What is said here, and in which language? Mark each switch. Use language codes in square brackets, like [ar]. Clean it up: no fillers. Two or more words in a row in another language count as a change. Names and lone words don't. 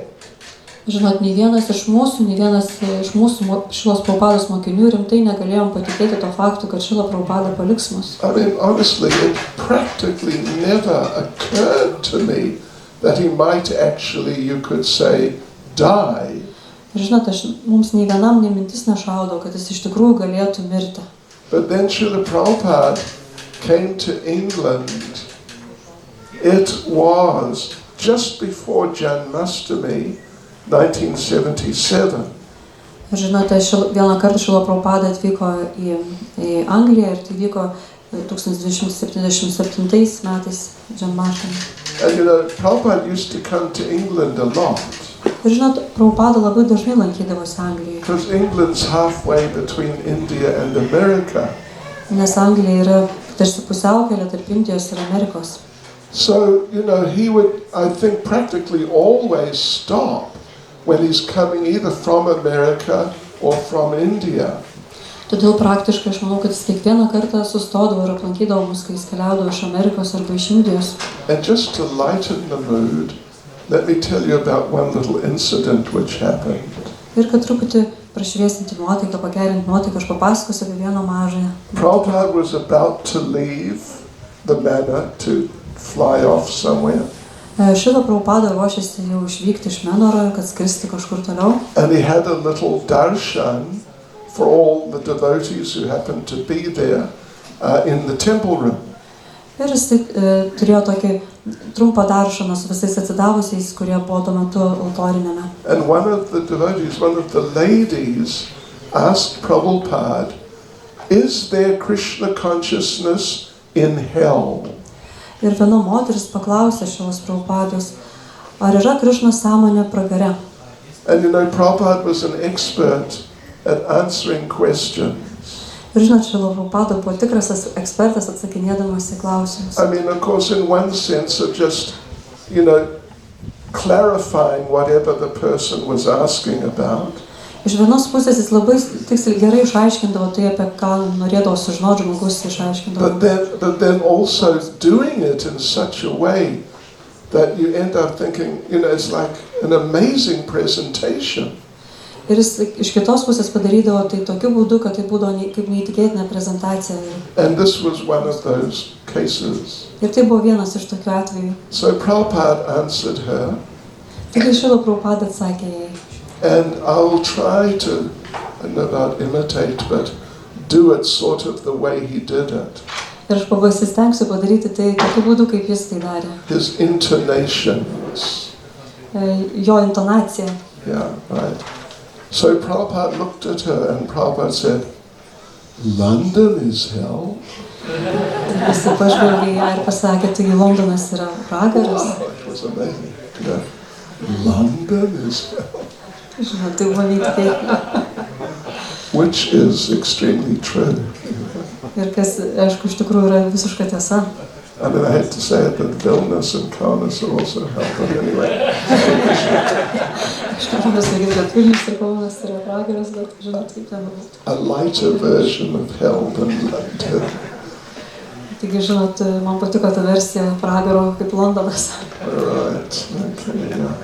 [lt] Žinot, nei vienas iš mūsų Šrilos Prabhupados mokinių rimtai negalėjom patikėti to faktų, kad Šrila Prabhupada paliks mus. [en] I mean, honestly, it practically never occurred to me that he might actually, you could say, die. [lt] Ir žinot, mums nei vienam nei mintis nešaudo, kad jis iš tikrųjų galėtų mirti. [en] But then Srila Prabhupada came to England. It was just before Janmashtami, 1977. [lt] Ir žinote, vieną kartą Šrila Prabhupada atvyko į Angliją ir tai vyko 1277 metais Janmashtami. [en] And Prabhupada used to come to England a lot. [lt] Ir žinot, Prabhupada labai dažnai lankydavosi Anglijoje, [en] because England's halfway between India and America. [lt] nes Anglija yra tarsi pusiaukelė tarp Indijos ir Amerikos. [en] So, he would, I think, practically always stop when he's coming either from America or from India. [lt] Todėl praktiškai aš manau, kad jis kiekvieną kartą sustodavo ir aplankydavo mus, kai jis keliaudavo iš Amerikos arba iš Indijos. [en] And just to lighten the mood, let me tell you about one little incident which happened. [lt] Ir kad truputį prašviesinti nuotaiką, pagerinti nuotaiką, aš papasakosiu apie vieną mažąją. [en] Prabhupada was about to leave the manor to fly off somewhere. [lt] Šilo Prabhupada ruošėsi jau išvykti iš Menoro, kad skristi kažkur toliau. [en] And he had a little darshan for all the devotees who happened to be there in the temple room. [lt] Ir jis turėjo tokį trumpą daršaną su visais atsidavusiais, kurie buvo tuo metu altorinėme. [en] And one of the ladies asked Prabhupada, is there Krishna consciousness in hell? [lt] Ir viena moteris paklausė šios Prabhupados, ar yra Krišnos sąmonė pragare. [en] And Prabhupada was an expert at answering questions. [lt] Ir žinot, Šrila Prabhupada buvo tikras ekspertas atsakinėdamas į klausimus. [en] I mean, of course, in one sense of just, clarifying whatever the person was asking about. [lt] Iš vienos pusės jis labai tiksliai gerai išaiškindavo tai, apie ką norėdavo sužinoti žmogus, išaiškindavo. [en] But then also doing it in such a way that you end up thinking, it's like an amazing presentation. [lt] Ir jis iš kitos pusės padarydavo tai tokiu būdu, kad tai būdavo kaip neįtikėtina prezentacija. [en] And this was one of those cases. [lt] Ir tai buvo vienas iš tokių atvejų. [en] So Prabhupada answered her. [lt] Taigi Šrila Prabhupada atsakė jai. [en] And I'll try to, I don't know about imitate, but do it sort of the way he did it. [lt] Ir aš pasistengsiu padaryti tai tokiu būdu, kaip jis tai darė. [en] His intonations. [lt] Jo intonacija. [en] Yeah, right. So Prabhupada looked at her and Prabhupada said, London is hell? [lt] Jis pažvelgė ją ir pasakė, taigi Londonas yra pragaras. [en] Wow, it was amazing. London is hell. [lt] Žinot, tai buvo neįtikėtina. [en] Which is extremely true. [lt] Ir kas, aišku, iš tikrųjų yra visiška tiesa. [en] I mean, I hate to say it, but Vilnius and Kaunas are also hell, but anyway. [lt] Iš tikrųjų pasakyti, kad Vilnius ir Kaunas yra pragaras, bet žinot, kaip ten buvo. [en] A lighter version of hell than London. [lt] Taigi, žinot, man patiko ta versija pragaro kaip Londonas. [en] Right, okay, yeah.